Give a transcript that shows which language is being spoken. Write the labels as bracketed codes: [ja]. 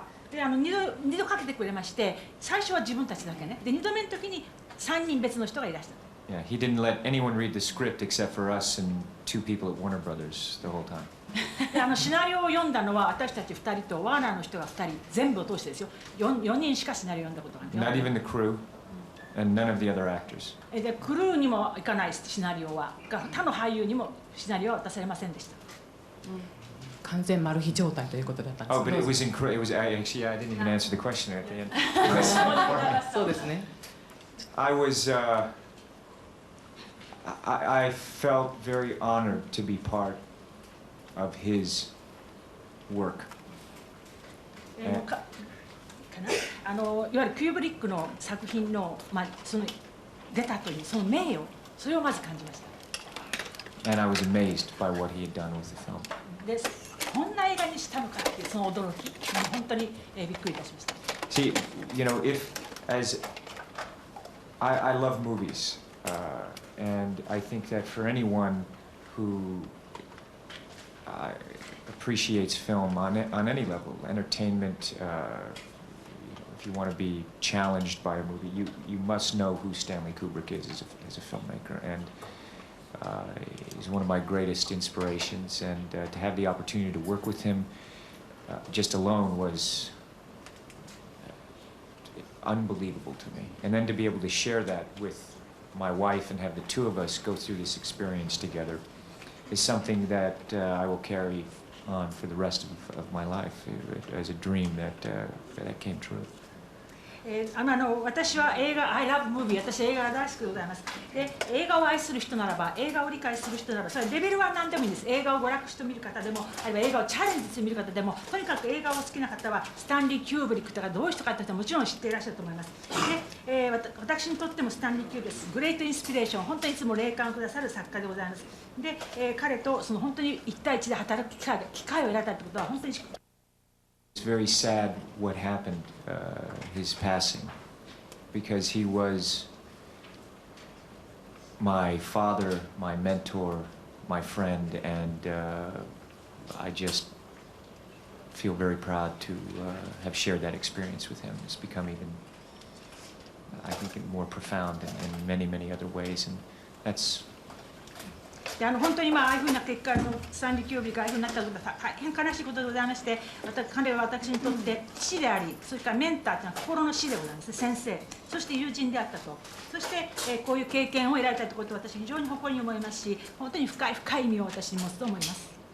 [ja] で2度かけてくれまして、最初は自分たちだけね。で2度目の時に3人別の人がいらした。 [en] Yeah, he didn't let anyone read the script except for us and 2 people at Warner Brothers the whole time. [ja] でシナリオを読んだのは私たち2人とワーナーの人が2人全部を通してですよ。 4人しかシナリオを読んだことがない。 [en] Not even the crew and none of the other actors. [ja] でクルーにもいかないシナリオは、他の俳優にもシナリオは渡されませんでした。完全マル秘状態ということだったんです。 [en] Oh, but it was incredible. It was actually I didn't even answer the question at the end. [ja] そうですね。 [en] I was I felt very honored to be part of his work. [ja] いわゆるキューブリックの作品のその出たというその名誉、それをまず感じました。 [en] And I was amazed by what he had done with the film. [ja] で、こんな映画にしたのかっていうその驚き、本当にびっくりいたしました。 [en] See, you know, I love movies, and I think that for anyone who appreciates film on any level, entertainment, if you want to be challenged by a movie, you must know who Stanley Kubrick is as a filmmaker, and he's one of my greatest inspirations, and to have the opportunity to work with him just alone was unbelievable to me. And then to be able to share that with my wife and have the 2 of us go through this experience together is something that I will carry on for the rest of my life as a dream that came true. [ja] 私は映画、 [en] I love movie、 [ja] 私映画が大好きでございます。で、映画を愛する人ならば、映画を理解する人ならば、それレベルは何でもいいんです。映画を娯楽して見る方でも、あるいは映画をチャレンジして見る方でも、とにかく映画を好きな方は、スタンリー・キューブリックとかどういう人かという人はもちろん知っていらっしゃると思います。で、私にとってもスタンリー・キューブリック、グレートインスピレーション、本当にいつも霊感をくださる作家でございます。で、彼とその本当に1対1で働く機会を得られたということは、本当に [en] It's very sad what happened, his passing, because he was my father, my mentor, my friend, and I just feel very proud to have shared that experience with him. It's become even, I think, more profound in many, many other ways, and that's [ja] 本当にああいうふうな結果スタンリー・キューブリックがああいうふうになったことは大変悲しいことでございまして、彼は私にとって父であり、それからメンターというのは心の師でございます、先生、そして友人であったと、そしてこういう経験を得られたということを私非常に誇りに思いますし、本当に深い意味を私に持つと思います。